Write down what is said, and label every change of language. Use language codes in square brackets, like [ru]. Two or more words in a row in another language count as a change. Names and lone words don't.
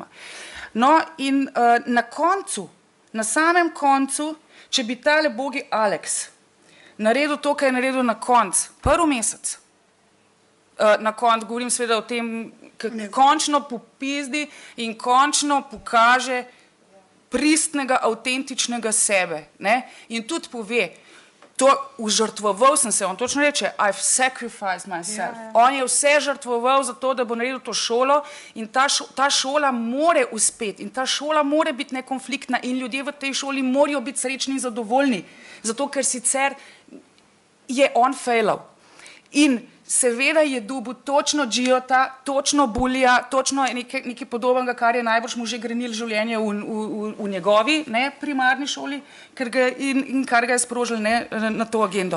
[sl] No, in na koncu, na samem koncu, če bi tale bogi Alex naredil to, kar je naredil na koncu, prvi mesec, na koncu, govorim seveda o tem, končno popizdi in končno pokaže pristnega, avtentičnega sebe, ne, in tudi pove, to užrtvoval sem se, on točno reče, [en] I've sacrificed myself. [sl] On je vse žrtvoval za to, da bo naredil to šolo in ta šola more uspeti in ta šola more biti nekonfliktna in ljudje v tej šoli morajo biti srečni in zadovoljni, zato ker sicer je on failal. In seveda je dobil točno Giota, točno Bulija, točno nekaj podobnega, kar je najbrž mu že grenil življenje v njegovi, ne, primarni šoli, kar ga je sprožil, ne, na to agendo.